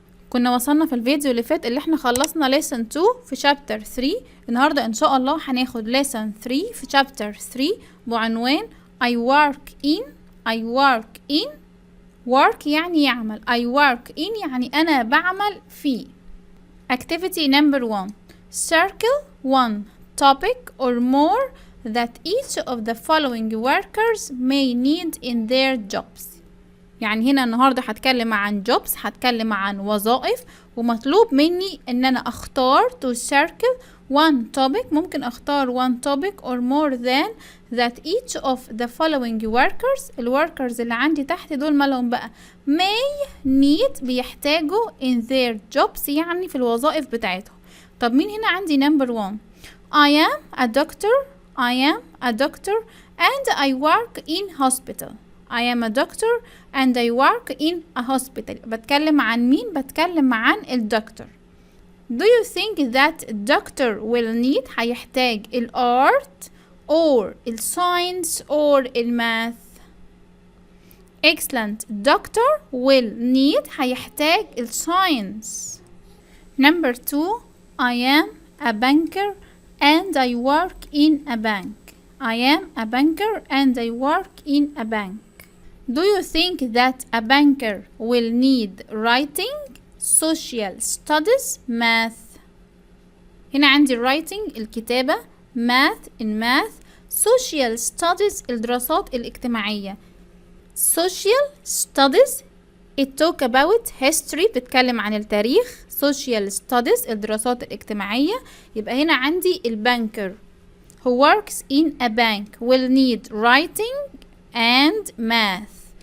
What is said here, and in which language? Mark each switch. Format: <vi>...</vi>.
<ar>كنا وصلنا في الفيديو اللي فات اللي احنا خلصنا ليسن 2 في شابتر 3. النهارده ان شاء الله هناخد ليسن 3 في شابتر 3 بعنوان</ar> <en>I work in.</en> <ar>work يعني يعمل،</ar> <en>I work in</en> <ar>يعني انا بعمل في.</ar> <en>Activity number 1. Circle one topic or more that each of the following workers may need in their jobs.</en> <ar>يعني هنا النهاردة هتكلم عن jobs، هتكلم عن وظائف، ومطلوب مني ان انا اختار</ar> <en>to circle one topic.</en> <ar>ممكن اختار</ar> <en>one topic or more than that each of the following workers.</en> <ar>الworkers اللي عندي تحت دول مالهم بقى؟</ar> <en>may need</en> <ar>بيحتاجوا</ar> <en>in their jobs</en> <ar>يعني في الوظائف بتاعتهم. طب مين هنا عندي</ar> <en>number 1؟ I am a doctor and I work in hospital. I am a doctor and I work in a hospital.</en> <ar>بتكلم عن مين؟ بتكلم عن الدكتور.</ar> <en>Do you think that doctor will need</en> <ar>هيحتاج</ar> <en>الart or الساينس or الماث؟ Excellent. Doctor will need</en> <ar>هيحتاج</ar> <en>الساينس. Number 2. I am a banker and I work in a bank. I am a banker and I work in a bank. Do you think that a banker will need writing, social studies, math?</en> <ar>هنا عندي writing الكتابة، math الماث، social studies الدراسات الاجتماعية.</ar> <en>social studies it talk about history</en> <ar>بتتكلم عن التاريخ.</ar> <en>social studies</en> <ar>الدراسات الاجتماعية. يبقى هنا عندي البانكر</ar> <en>who works in a bank will need writing and math.</en>